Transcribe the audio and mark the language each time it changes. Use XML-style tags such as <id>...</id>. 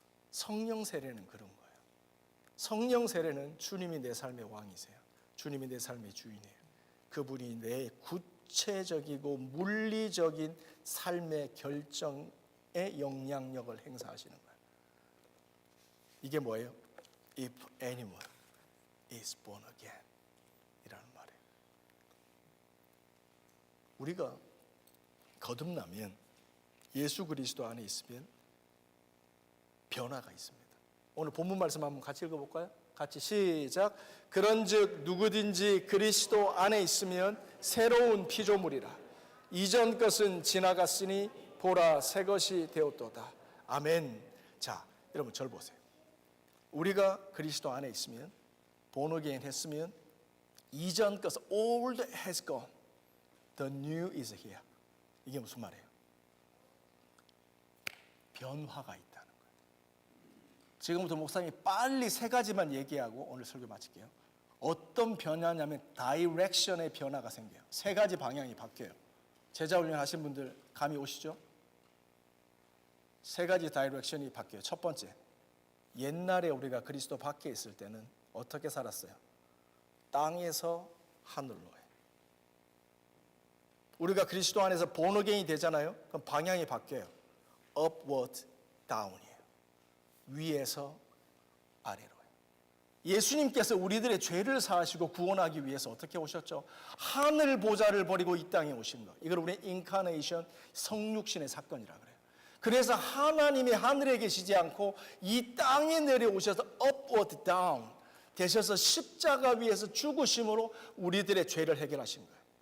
<ko>성령 세례는 그런 거예요. 성령 세례는 주님이 내 삶의 왕이세요. 주님이 내 삶의 주인이에요. 그분이 내 구체적이고 물리적인 삶의 결정에 영향력을 행사하시는 거예요. 이게 뭐예요?</ko> <en>If anyone is born again</en> <ko>이라는 말이에요. 우리가 거듭나면, 예수 그리스도 안에 있으면 변화가 있습니다. 오늘 본문 말씀 한번 같이 읽어볼까요? 같이 시작. 그런즉 누구든지 그리스도 안에 있으면 새로운 피조물이라. 이전 것은 지나갔으니 보라 새 것이 되었도다. 아멘. 자, 여러분 절 보세요. 우리가 그리스도 안에 있으면,</ko> <en>born again</en> <ko>했으면, 이전 것은</ko> <en>old has gone, the new is here.</en> <ko>이게 무슨 말이에요? 변화가 있다는 거예요. 지금부터 목사님이 빨리 세 가지만 얘기하고 오늘 설교 마칠게요. 어떤 변화냐면 다이렉션의 변화가 생겨요. 세 가지 방향이 바뀌어요. 제자 훈련 하신 분들 감이 오시죠? 세 가지 다이렉션이 바뀌어요. 첫 번째, 옛날에 우리가 그리스도 밖에 있을 때는 어떻게 살았어요? 땅에서 하늘로요. 우리가 그리스도 안에서</ko> <en>born again</en> <ko>이 되잖아요. 그럼 방향이 바뀌어요.</ko> <en>upward, down이에요.</en> <ko>위에서 아래로요. 예수님께서 우리들의 죄를 사하시고 구원하기 위해서 어떻게 오셨죠? 하늘 보좌를 버리고 이 땅에 오신 것. 이걸 우리 인카네이션, 성육신의 사건이라 그래요. 그래서 하나님이 하늘에 계시지 않고 이 땅에 내려오셔서</ko> <en>upward, down</en> <ko>되셔서 십자가 위에서 죽으심으로 우리들의 죄를 해결하신 거예요.</ko>